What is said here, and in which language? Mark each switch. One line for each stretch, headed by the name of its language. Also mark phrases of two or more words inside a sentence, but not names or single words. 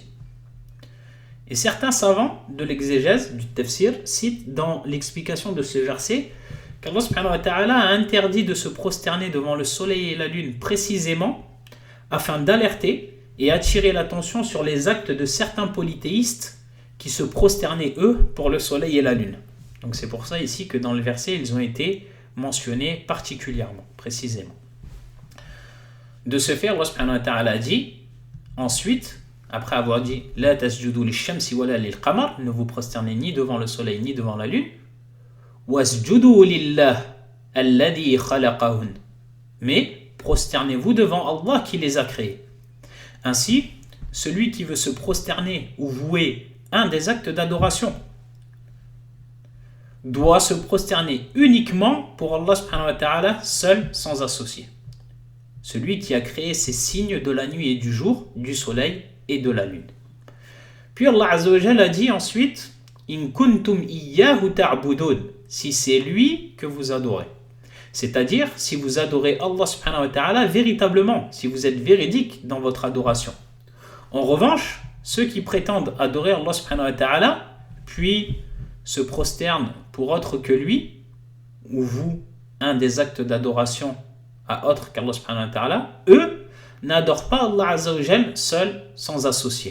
French: Et certains savants de l'exégèse, du tafsir, citent dans l'explication de ce verset qu'Allah
Arabic: سبحانه وتعالى
French: a interdit de se prosterner devant le soleil et la lune précisément afin d'alerter et attirer l'attention sur les actes de certains polythéistes qui se prosternaient eux pour le soleil et la lune. Donc c'est pour ça ici que dans le verset ils ont été mentionnés particulièrement, précisément. De ce fait, Allah
Arabic: سبحانه وتعالى
French: dit ensuite, après avoir dit
Arabic: لا تسجدوا للشمس ولا للقمر,
French: ne vous prosternez ni devant le soleil ni devant la lune,
Arabic: واسجدوا لله الذي خلقهن,
French: mais prosternez-vous devant Allah qui les a créés. Ainsi, celui qui veut se prosterner ou vouer un des actes d'adoration doit se prosterner uniquement pour Allah
Arabic: سبحانه وتعالى
French: seul, sans associé. Celui qui a créé ces signes de la nuit et du jour, du soleil et de la lune. Puis Allah
Arabic: عز وجل
French: a dit ensuite
Arabic: إن كنتم إياه تعبدون,
French: si c'est lui que vous adorez. C'est-à-dire si vous adorez Allah
Arabic: سبحانه وتعالى
French: véritablement, si vous êtes véridique dans votre adoration. En revanche, ceux qui prétendent adorer Allah
Arabic: سبحانه وتعالى,
French: puis se prosternent pour autre que lui, ou vous, un des actes d'adoration à autre qu'Allah
Arabic: سبحانه وتعالى,
French: eux n'adorent pas Allah
Arabic: عز وجل
French: seul, sans associé.